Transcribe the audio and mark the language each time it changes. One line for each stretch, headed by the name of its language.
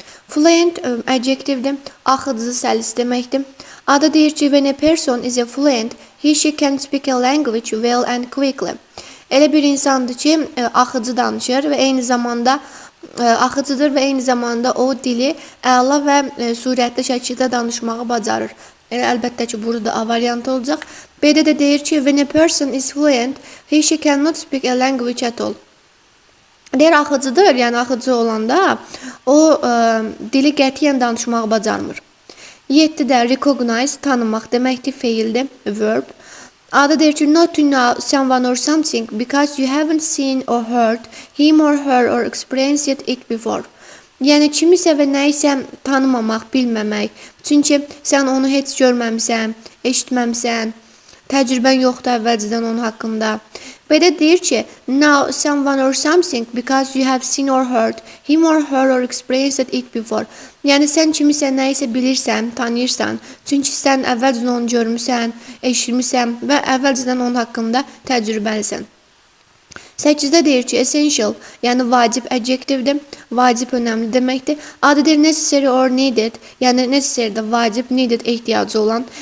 Azerbaijani: Fluent adjectivdir, axıcı, səlis deməkdir. A'da deyir ki,
English: when a person is a fluent, she can speak a language well and quickly.
Azerbaijani: Elə bir insandır ki, axıcı danışır və eyni zamanda axıcıdır və eyni zamanda o dili əla və sürətli şəkildə danışmağı bacarır. Əlbəttə ki, burada A variantı olacaq. B'də də deyir ki,
English: when a person is fluent, she cannot speak a language at all.
Azerbaijani: Deyir axıcıdır, yəni axıcı olanda o dili qətiyyən danışmağı bacarmır. 7-də recognize, tanımaq deməkdir, feildir, verb. A'da deyir ki,
English: not to know someone or something because you haven't seen or heard him or her or experienced it before.
Azerbaijani: Yəni kimisə və nəyisə tanımamaq, bilməmək. Çünki sən onu heç görməmisən, eşitməmisən, təcrübən yoxdur əvvəlcədən onun haqqında. Belə deyir ki,
English: know someone or something because you have seen or heard him or her or experienced it before.
Azerbaijani: Yəni sən kimisə nəyisə bilirsən, tanıyırsan. Çünki sən əvvəlcədən onu görmüsən, eşitmisən və əvvəlcədən onun haqqında təcrübəlisən. 8-də deyir ki, essential, yəni vacib adjectivdir, vacib önəmli deməkdir. A'da deyir
English: necessary or needed,
Azerbaijani: yəni necessary də vacib, needed ehtiyacı olan.